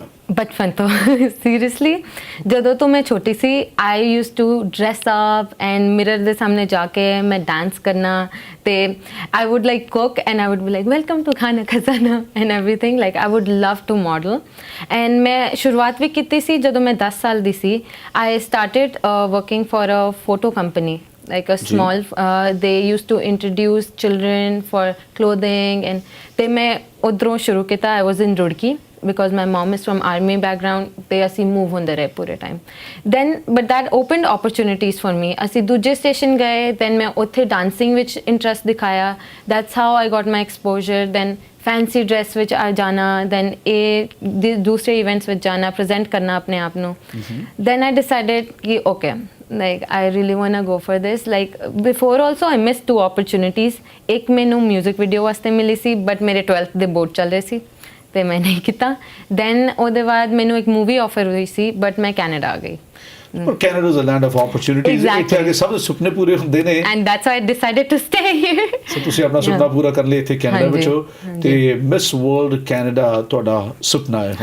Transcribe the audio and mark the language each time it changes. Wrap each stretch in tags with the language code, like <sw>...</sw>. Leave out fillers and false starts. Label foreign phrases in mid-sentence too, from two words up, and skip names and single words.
<pa>ਬਚਪਨ ਤੋਂ ਸੀਰੀਅਸਲੀ ਜਦੋਂ ਤੋਂ ਮੈਂ ਛੋਟੀ ਸੀ</pa> <en>I used to dress up and</en> <pa>ਮਿਰਰ ਦੇ ਸਾਹਮਣੇ ਜਾ ਕੇ ਮੈਂ ਡਾਂਸ ਕਰਨਾ ਤੇ</pa> <en>I would like cook and I would be like welcome to Khana Khazana and everything. like I would love to model and</en> <pa>ਮੈਂ ਸ਼ੁਰੂਆਤ ਵੀ ਕੀਤੀ ਸੀ ਜਦੋਂ ਮੈਂ 10 ਸਾਲ ਦੀ ਸੀ।</pa> <en>I started working for a photo company, like a small they used to introduce children for clothing and</en> <pa>ਤੇ ਮੈਂ ਉਧਰੋਂ ਸ਼ੁਰੂ ਕੀਤਾ।</pa> <en>I was in Roorkee because my mom is from army background</en> <pa>ਤੇ ਅਸੀਂ move ਹੁੰਦੇ ਰਹੇ ਪੂਰੇ</pa> <en>time then but that opened opportunities for me।</en> <pa>ਅਸੀਂ ਦੂਜੇ ਸਟੇਸ਼ਨ ਗਏ, then ਮੈਂ ਉੱਥੇ dancing ਵਿੱਚ interest ਦਿਖਾਇਆ।</pa> <en>that's how I got my exposure।</en> <pa>then</pa> <en>fancy dress</en> <pa>ਵਿੱਚ ਆ ਜਾਣਾ, ਦੈਨ ਇਹ ਦੂਸਰੇ ਇਵੈਂਟਸ ਵਿੱਚ ਜਾਣਾ, ਪ੍ਰੈਜ਼ੈਂਟ ਕਰਨਾ ਆਪਣੇ ਆਪ ਨੂੰ।</pa> <en>then I decided ਕਿ ਓਕੇ like I really want to go for this। like before also I missed 2 opportunities।</en> <pa>ਇੱਕ ਮੈਨੂੰ</pa> <en>music video</en> <pa>ਵਾਸਤੇ ਮਿਲੀ ਸੀ ਬਟ ਮੇਰੇ 12th ਦੇ ਬੋਰਡ ਚੱਲ ਰਹੇ ਸੀ ਤੇ ਮੈਂ ਨਹੀਂ ਕੀਤਾ। ਦੈਨ ਉਹਦੇ ਬਾਅਦ ਮੈਨੂੰ ਇੱਕ</pa> <en>movie offer</en> <pa>ਹੋਈ ਸੀ ਬਟ ਮੈਂ ਕੈਨੇਡਾ ਆ ਗਈ। ਪਰ</pa> <en>Canada is a land of opportunities.</en> <pa>ਇੱਥੇ ਆ ਕੇ ਸਭ ਦੇ ਸੁਪਨੇ ਪੂਰੇ ਹੁੰਦੇ ਨੇ</pa> <en>and that's why I decided to stay here.</en> <pa>ਸੋ ਤੁਸੀਂ ਆਪਣਾ ਸੁਪਨਾ ਪੂਰਾ ਕਰ ਲਿਆ ਇੱਥੇ ਕੈਨੇਡਾ ਵਿੱਚ ਹੋ ਤੇ ਮਿਸ ਵਰਲਡ ਕੈਨੇਡਾ ਤੁਹਾਡਾ ਸੁਪਨਾ ਹੈ।</pa>